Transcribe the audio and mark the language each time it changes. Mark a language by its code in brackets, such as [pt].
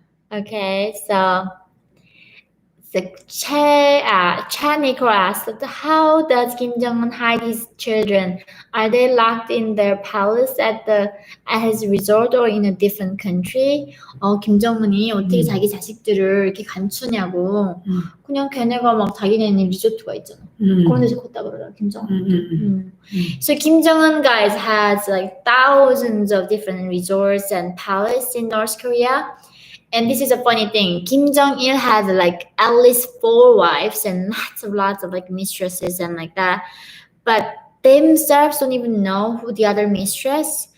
[en] Okay, so Chan Nicole asked, how does Kim Jong-un hide his children? Are they locked in their palace at his resort or in a different country? [ko] 김정은이 어떻게 자기 자식들을 이렇게 감추냐고. 그냥 걔네가 자기네는 리조트가 있잖아. 그런 데서 컸다 그러더라, 김정은. [en] So Kim Jong-un, guys, has thousands of different resorts and palaces in North Korea. And this is a funny thing. Kim Jong-il has at least 4 wives and lots of mistresses and that. But they themselves don't even know who the other mistress.